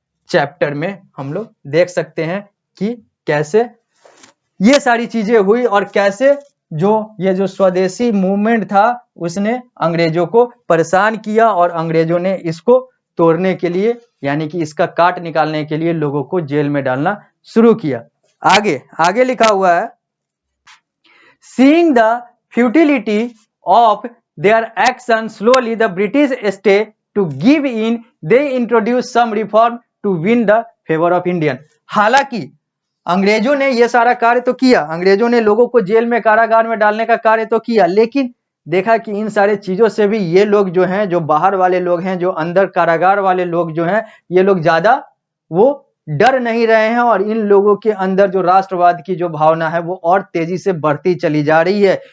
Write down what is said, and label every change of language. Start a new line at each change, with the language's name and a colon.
Hindi: Chapter में हम लोग देख सकते हैं कि कैसे ये सारी चीजें हुई, और कैसे ये जो स्वदेशी मूवमेंट था उसने अंग्रेजों को परेशान किया, और अंग्रेजों ने इसको तोड़ने के लिए, यानी कि इसका काट निकालने के लिए लोगों को जेल में डालना शुरू किया। आगे लिखा हुआ है,
English: Seeing the futility of their action, slowly the British stayed to give in. They introduced some reform to win the favor of Indian.
Hindi: हालांकि अंग्रेजों ने ये सारा कार्य तो किया, अंग्रेजों ने लोगों को जेल में, कारागार में डालने का कार्य तो किया, लेकिन देखा कि इन सारे चीजों से भी ये लोग जो हैं, जो बाहर वाले लोग हैं, जो अंदर कारागार वाले लोग जो हैं, ये लोग ज्यादा वो डर नहीं रहे हैं, और इन लोगों के अंदर जो राष्ट्रवाद की जो भावना है वो और तेजी से बढ़ती चली जा रही है।